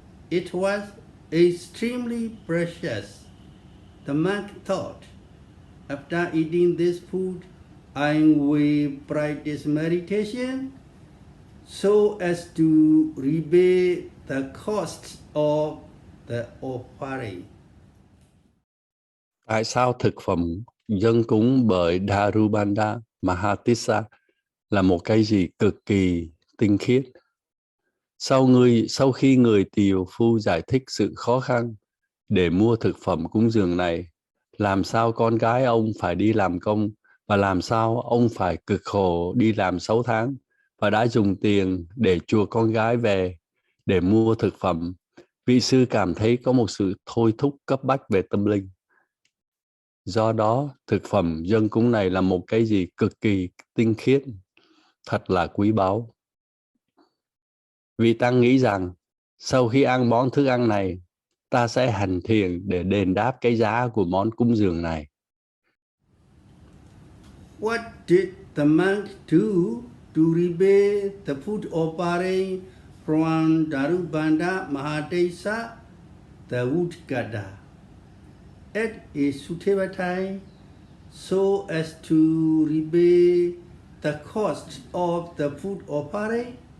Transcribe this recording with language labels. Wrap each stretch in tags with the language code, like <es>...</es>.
<en>It was extremely precious. The monk thought, after eating this food, I will practice meditation so as to repay the cost of the offering.</en> <vi>Tại sao thực phẩm dâng cúng bởi Dharubandha Mahatissa là một cái gì cực kỳ tinh khiết? Sau khi người tiều phu giải thích sự khó khăn để mua thực phẩm cúng dường này, làm sao con gái ông phải đi làm công và làm sao ông phải cực khổ đi làm 6 tháng và đã dùng tiền để chuộc con gái về để mua thực phẩm, vị sư cảm thấy có một sự thôi thúc cấp bách về tâm linh. Do đó, thực phẩm dâng cúng này là một cái gì cực kỳ tinh khiết, thật là quý báu. Vị tăng nghĩ rằng, sau khi ăn món thức ăn này, ta sẽ hành thiền để đền đáp cái giá của món cúng dường này.</vi> <en>What did the monk do to repay the food offering from Dharubandha Mahatissa, the woodcutter, at a suitable time, so as to repay the cost of the food offering?</en>